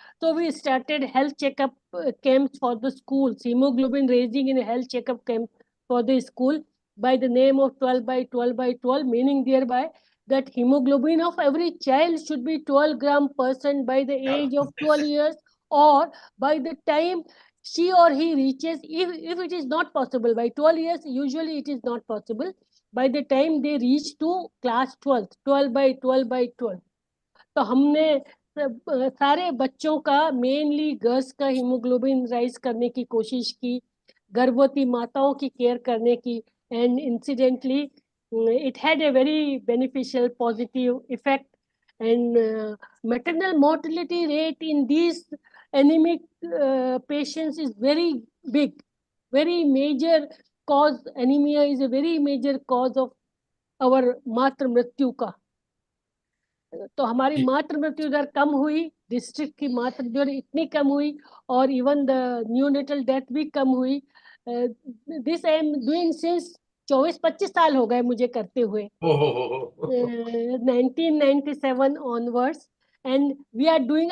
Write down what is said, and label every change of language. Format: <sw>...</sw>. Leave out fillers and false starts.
<en>So we started health checkup camps for the schools, hemoglobin raising in a health checkup camp for the school by the name of 12 by 12 by 12, meaning thereby that hemoglobin of every child should be 12 gram percent by the age of 12 years, or by the time she or he reaches, if it is not possible by 12 years, usually it is not possible, by the time they reach to class 12, 12 by 12 by 12।</en> <hi>तो हमने सारे बच्चों का, mainly girls का haemoglobin rise करने की कोशिश की, गर्भवती माताओं की केयर करने की।</hi> <en>And incidentally it had a very beneficial, positive effect, and maternal mortality rate in these anemic patients is very big, very major cause. Anemia is a very major cause of our</en> <hi>मातृ मृत्यु का. तो हमारी मातृ मृत्यु दर कम हुई, district की मातृ दर इतनी कम हुई, और इवन द न्यूनेटल डेथ भी कम हुई.</hi> <en>this I am doing since</en> <hi>24-25 साल हो गए मुझे करते हुए,</hi> <en>1997 onwards, and we are doing.</en>